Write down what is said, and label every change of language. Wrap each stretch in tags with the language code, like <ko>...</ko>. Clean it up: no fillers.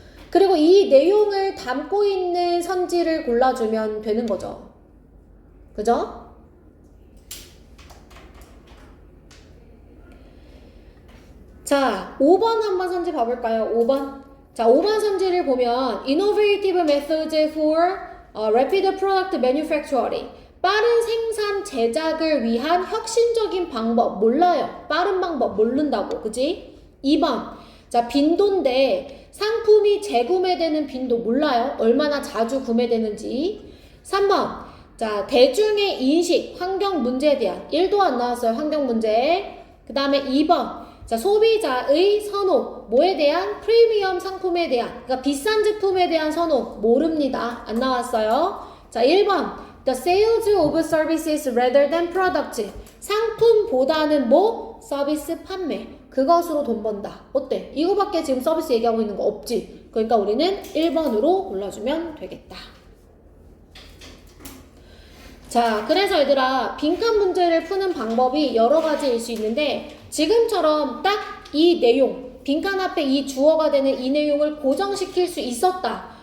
<ko>그리고 이 내용을 담고 있는 선지를 골라주면 되는 거죠. 그죠? 자, 5번 한번 선지 봐볼까요? 5번. 자, 5번 선지를 보면</ko> <en>Innovative methods for rapid product manufacturing.</en> <ko>빠른 생산 제작을 위한 혁신적인 방법 몰라요. 빠른 방법 모른다고. 그지? 2번. 자, 빈도인데 상품이 재구매되는 빈도 몰라요. 얼마나 자주 구매되는지. 3번. 자, 대중의 인식, 환경 문제에 대한 1도 안 나왔어요. 환경 문제. 그 다음에 2번. 자, 소비자의 선호, 뭐에 대한? 프리미엄 상품에 대한, 그러니까 비싼 제품에 대한 선호, 모릅니다. 안 나왔어요. 자, 1번.</ko> <en>The sales of services rather than product.</en> <ko>상품보다는 뭐? 서비스 판매. 그것으로 돈 번다. 어때? 이거밖에 지금 서비스 얘기하고 있는 거 없지? 그러니까 우리는 1번으로 골라주면 되겠다. 자, 그래서 얘들아, 빈칸 문제를 푸는 방법이 여러 가지일 수 있는데 지금처럼 딱 이 내용, 빈칸 앞에 이 주어가 되는 이 내용을 고정시킬 수 있었다.</ko>